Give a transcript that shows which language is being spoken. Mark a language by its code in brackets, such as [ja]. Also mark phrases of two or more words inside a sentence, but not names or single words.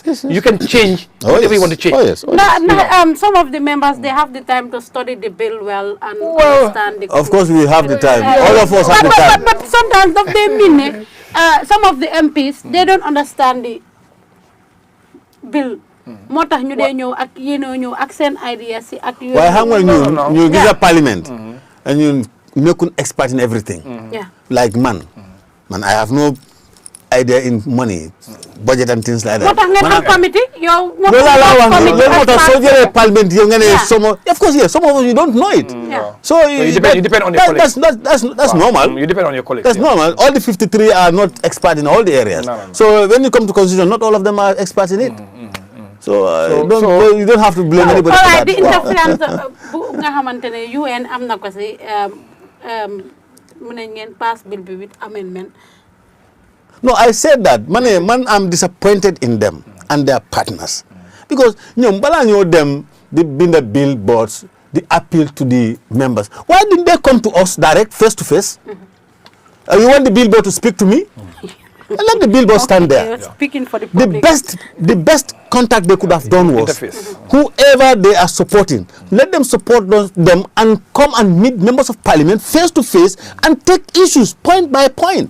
[en] You can change whatever you want to change. Some of the members they have the time to study the bill well and understand the. Of course, we have the time. All of us have the time. But sometimes they mean some of the MPs they don't understand the bill. [wo] moo tax ñu dee ñëw ak ñëw ak seen ideas si ak yooyu. waaye xam nga ñu gis parliament and ñu nekkul [en] expert in everything. Like man, I have no idea in money, budget and things like that. What ngeen committee? Yow parliament of course yes, some of us you don't know it. So you depend on your colleagues. That's normal. You depend on your colleagues. That's normal. All the 53 are not expert in all the areas. No. So when you come to constitution, not all of them are experts in it. So you don't have to blame anybody for that. The interference [wo] nga xamantene UN am na ko ci mën ngeen [en] pass bill [wo] bi [en] with amendment. No, I said that man I'm disappointed in them and their partners because [wo] ñom bala ñoo dem di bind [en] billboards the appeal to the members. Why didn't they come to us direct face to face? You want the billboard to speak to me? And let the billboard stand there. Speaking for the public. The best contact they could have done was whoever they are supporting, let them support them and come and meet members of parliament face to face and take issues point by point.